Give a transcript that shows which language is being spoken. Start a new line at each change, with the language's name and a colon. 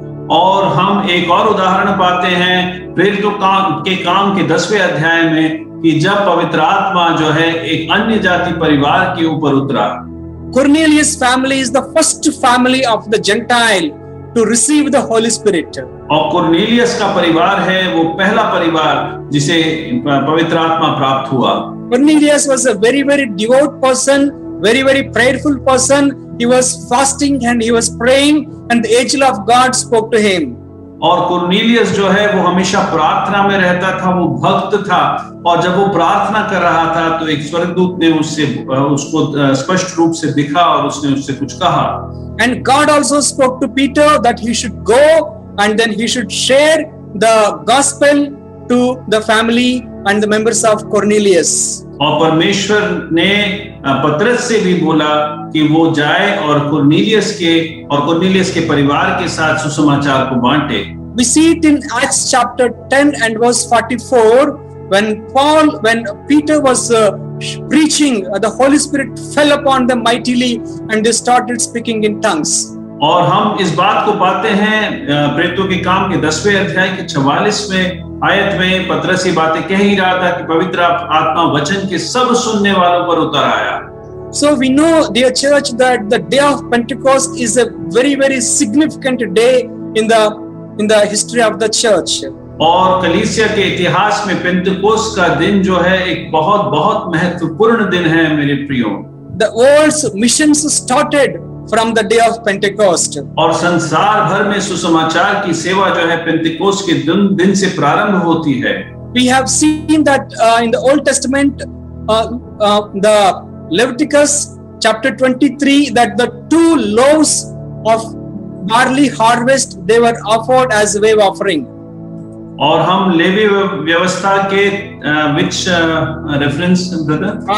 Hindi: और हम एक और उदाहरण पाते हैं प्रेरितों के काम के 10वें अध्याय में कि जब पवित्र आत्मा जो है एक अन्य जाति परिवार के ऊपर उतरा।
English: Cornelius family is the first family of the Gentile to receive the Holy Spirit.
Hindi: और कुरनेलियस का परिवार है वो पहला परिवार जिसे पवित्र आत्मा प्राप्त हुआ।
English: Cornelius was a very, very devout person, very, very prayerful person. He was fasting and he was praying, and the angel of God spoke to him.
Hindi: और कुरनेलियस जो है वो हमेशा प्रार्थना में रहता था, वो भक्त था, और जब वो प्रार्थना कर रहा था तो एक स्वर्गदूत ने उसको स्पष्ट रूप से दिखा और उसने उससे कुछ कहा।
English: And God also spoke to Peter that he should go and then he should share the gospel to the family and the members of Cornelius.
Hindi: और परमेश्वर ने पतरस से भी बोला कि वो जाए और कुरनेलियस के परिवार के साथ सुसमाचार को बांटे।
English: We see it in Acts chapter 10 and verse 44 when Peter was preaching, the Holy Spirit fell upon them mightily and they started speaking in tongues.
Hindi: और हम इस बात को पाते हैं प्रेरितों के काम के 10वें अध्याय के 44वें आयत में पतरस ये बातें कह ही रहा था कि पवित्र आत्मा वचन के सब सुनने वालों पर उतर आया।
English: So we know, dear church, that the day of Pentecost is a very, very significant day in the history of the church.
Hindi: और कलीसिया के इतिहास में पेंटेकोस्ट का दिन जो है एक बहुत बहुत महत्वपूर्ण दिन है मेरे प्रियो।
English: The world's missions started from the day of Pentecost.
Hindi: और संसार भर में सुसमाचार की सेवा जो है पेंटेकोस्ट के दिन से प्रारंभ होती है।
English: We have seen that in the Old Testament, the Leviticus chapter 23, that the 2 loaves of barley harvest they were offered as a wave offering.
Hindi: और हम लेवी व्यवस्था के
English: which reference brother?